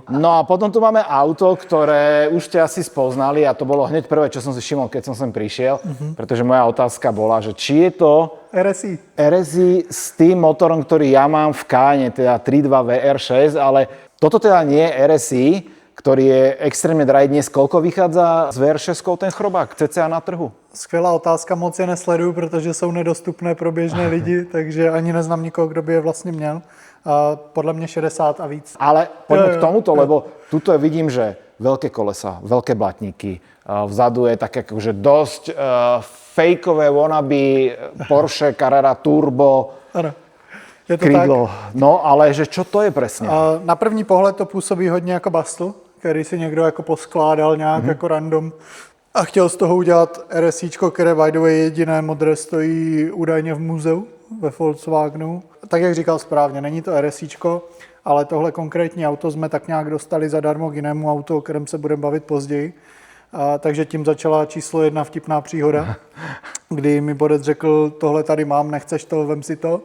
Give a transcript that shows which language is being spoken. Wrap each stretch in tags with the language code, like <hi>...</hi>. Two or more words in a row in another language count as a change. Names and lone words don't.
<sk>No a potom tu máme auto, ktoré už ste asi spoznali a to bolo hneď prvé, čo som si všimol, keď som sem prišiel, pretože moja otázka bola, že či je to RSI s tým motorom, ktorý ja mám v Cayenne, teda 3.2 VR6, ale toto teda nie je RSI, ktorý je extrémne drahý. Dnes koľko vychádza z VR6 ten chrobák cca na trhu?</sk> <cs>Skvělá otázka, moc je nesleduju, protože jsou nedostupné pro běžné lidi, takže ani neznám nikoho, kdo by je vlastně měl. Podle mě 60 a víc.</cs> <sk>Ale poďme k tomuto, lebo tuto vidím, že veľké kolesa, veľké blatníky, vzadu je tak akože dosť fejkové wannabe Porsche Carrera Turbo.</sk> <cs>Ano. Je to</cs> <sk>krídlo. Tak. No, ale že čo to je presne?</sk> <cs>Na první pohled to působí hodně jako bastl, který si někdo jako poskládal nějak jako random a chtěl z toho udělat RSIčko, které</cs> <en>by the way</en> <cs>jediné modré stojí údajně v muzeu ve Volkswagenu. Tak jak říkal správně, není to RSIčko, ale tohle konkrétní auto jsme tak nějak dostali zadarmo k jinému autu, o kterém se budeme bavit později. Takže tím začala číslo 1 vtipná příhoda, kdy mi borec řekl, tohle tady mám, nechceš to, vem si to.</cs>